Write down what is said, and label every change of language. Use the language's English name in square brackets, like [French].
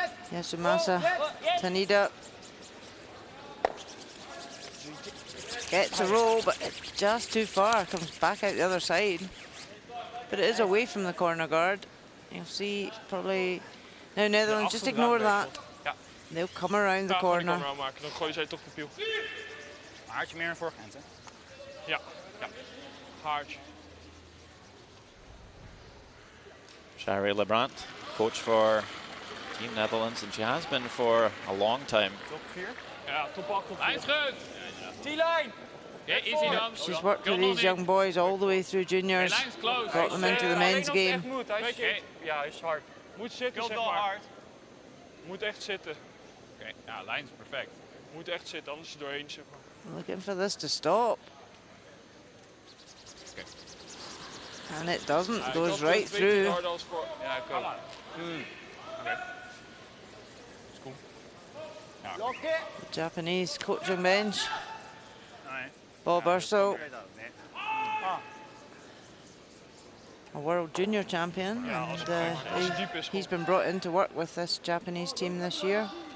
[English] Yasumasa Tanida gets a roll, but it's just too far. Comes back out the other side. But it is away from the corner guard. You'll see probably... Now Netherlands, just ignore that. They'll come around the corner. [Dutch] Dan gooi je zij toch profiel. Haartje meer naar voren gaan, hè? Ja. Haartje. [English] Shari Lebrant, coach for Team Netherlands, and she has been for a long time. [Dutch] Top 4. Ja, top 8, top 4. Lijnschut. T-line. Okay, easy dan. [English] She's worked with these young boys all the way through juniors. Brought them into the men's game. [Dutch] Ja, is hard. Moet zitten, zeg maar. Hard. Moet echt zitten. Oké, ja, lijn is perfect. Moet echt zitten, anders is het doorheen, zeg maar. [English] Looking for this to stop. And it doesn't, goes right through. [Dutch] Ja, ik ook. Oké. [English] The Japanese coaching bench. Bob Urso, a world junior champion, and he's been brought in to work with this Japanese team this year.